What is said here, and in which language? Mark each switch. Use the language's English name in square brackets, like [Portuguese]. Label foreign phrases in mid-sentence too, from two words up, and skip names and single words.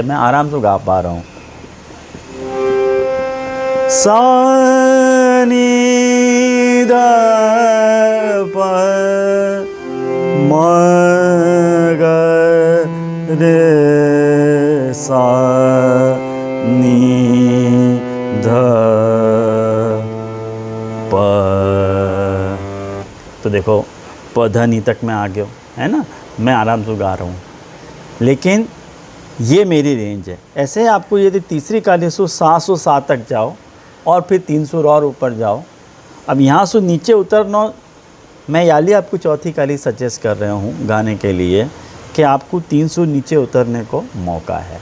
[Hindi] मैं आराम से गा पा रहा हूँ। सा नी ध प म ग रे सा नी ध प। तो देखो प ध नी तक मैं आ गया हूँ, है ना। मैं आराम से गा रहा हूँ, लेकिन ये मेरी रेंज है। ऐसे आपको यदि तीसरी कालीसु सा से सा तक जाओ और फिर 3 सुर और ऊपर जाओ। अब यहाँ से नीचे उतरना, मैं याली आपको चौथी काली सजेस्ट कर रहा हूँ गाने के लिए कि आपको 3 सुर नीचे उतरने को मौका है।